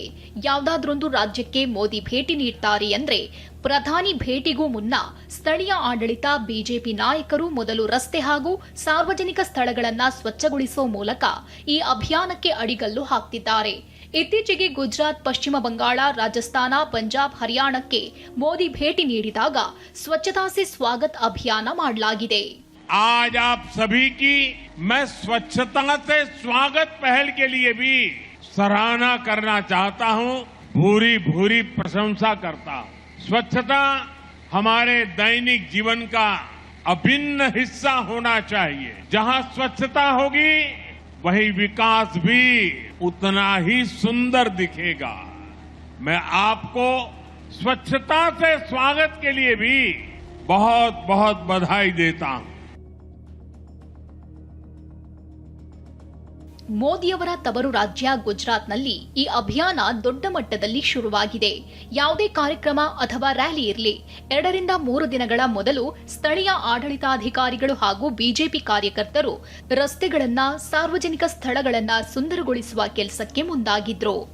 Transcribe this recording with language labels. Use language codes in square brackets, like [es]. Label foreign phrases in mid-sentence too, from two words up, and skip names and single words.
[kn] ಯಾವುದಾದ್ರೊಂದು ರಾಜ್ಯಕ್ಕೆ ಮೋದಿ ಭೇಟಿ ನೀಡ್ತಾರೆ ಅಂದ್ರೆ ಪ್ರಧಾನಿ ಭೇಟಿಗೂ ಮುನ್ನ ಸ್ಥಳೀಯ ಆಡಳಿತ ಬಿಜೆಪಿ ನಾಯಕರು ಮೊದಲು ರಸ್ತೆ ಹಾಗೂ ಸಾರ್ವಜನಿಕ ಸ್ಥಳಗಳನ್ನು ಸ್ವಚ್ಛಗೊಳಿಸುವ ಮೂಲಕ ಈ ಅಭಿಯಾನಕ್ಕೆ ಅಡಿಗಲ್ಲು ಹಾಕ್ತಿದ್ದಾರೆ. ಇತ್ತೀಚೆಗೆ ಗುಜರಾತ್, ಪಶ್ಚಿಮ ಬಂಗಾಳ, ರಾಜಸ್ಥಾನ, ಪಂಜಾಬ್, ಹರಿಯಾಣಕ್ಕೆ ಮೋದಿ ಭೇಟಿ ನೀಡಿದಾಗ ಸ್ವಚ್ಛತಾ ಸೇ ಸ್ವಾಗತ್ ಅಭಿಯಾನ ಮಾಡಲಾಗಿದೆ. [hi] आज आप सभी की मैं स्वच्छता से स्वागत पहल के लिए भी सराहना करना चाहता हूं, भूरी भूरी प्रशंसा करता हूं. स्वच्छता हमारे दैनिक जीवन का अभिन्न हिस्सा होना चाहिए. जहां स्वच्छता होगी वही विकास भी उतना ही सुंदर दिखेगा. मैं आपको स्वच्छता से स्वागत के लिए भी बहुत बहुत बधाई देता हूं. [kn] ಮೋದಿಯವರ ತವರು ರಾಜ್ಯ ಗುಜರಾತ್ನಲ್ಲಿ ಈ ಅಭಿಯಾನ ದೊಡ್ಡ ಮಟ್ಟದಲ್ಲಿ ಶುರುವಾಗಿದೆ. ಯಾವುದೇ ಕಾರ್ಯಕ್ರಮ ಅಥವಾ ರ್ಯಾಲಿ ಇರಲಿ, 2 ರಿಂದ 3 ದಿನಗಳ ಮೊದಲು ಸ್ಥಳೀಯ ಆಡಳಿತಾಧಿಕಾರಿಗಳು ಹಾಗೂ ಬಿಜೆಪಿ ಕಾರ್ಯಕರ್ತರು ರಸ್ತೆಗಳನ್ನ, ಸಾರ್ವಜನಿಕ ಸ್ಥಳಗಳನ್ನ ಸುಂದರಗೊಳಿಸುವ ಕೆಲಸಕ್ಕೆ ಮುಂದಾಗಿದ್ರು.